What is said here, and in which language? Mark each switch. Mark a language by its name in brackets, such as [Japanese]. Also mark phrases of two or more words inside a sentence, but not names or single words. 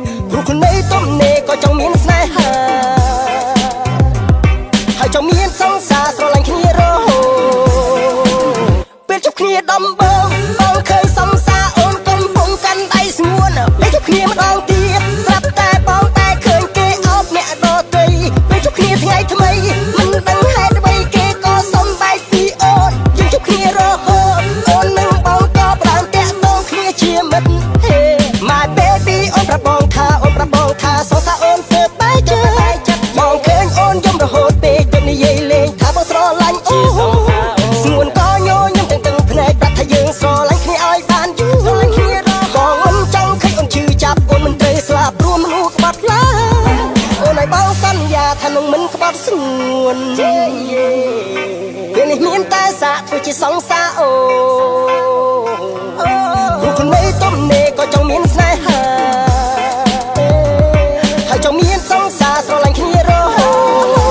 [Khmer] ព្រោះខ្លួននៃទំនេរក៏ចង់មានស្នេហា ហើយចង់មានសង្សារស្រឡាញ់គ្នារហូត ពេលជួបគ្នាដំបូង បងឃើញសង្សារអូនកំពុងកាន់ដៃស្ងួន ពេលជួបគ្នាម្ដងទៀត ស្រាប់តែបងតែឃើញគេអោបអ្នកដទៃ ពេលជួបគ្នាថ្ងៃថ្មី មិនដឹងហេតុអ្វី គេក៏សុំបែកពីអូន យើងជួបគ្នារហូត អូននឹងបងក៏បានតាក់ទងគ្នាជាមិត្ត [English] Hey my baby [Khmer] អូនប្រាប់បងថា អូនប្រាប់បងថា សងសាអូនធ្វើបែកចិត្ត បងឃើញអូនយំរហូតពេក ទើបនិយាយលេងថាបងស្រឡាញ់អូន ស្ងួនក៏ញញឹមតឹងតឹងភ្នែក ប្រាប់ថាយើងស្រឡាញ់គ្នាឲ្យបាន បងមិនចង់ឃើញអូនឈឺចាប់ អូនមិនត្រូវស្លាប់ ព្រោះមនុស្សក្បត់ខ្លាអូនឲ្យបងសន្យាថានឹងមិនក្បត់ស្ងួន។ ពេលនេះមានតែសាកធ្វើជាសង្សារអូន។ ព្រោះខ្លួនមេទំនេរក៏ចង់មានស្នេហាហើយចង់មានសង្សារស្រឡាញ់គ្នារហូត។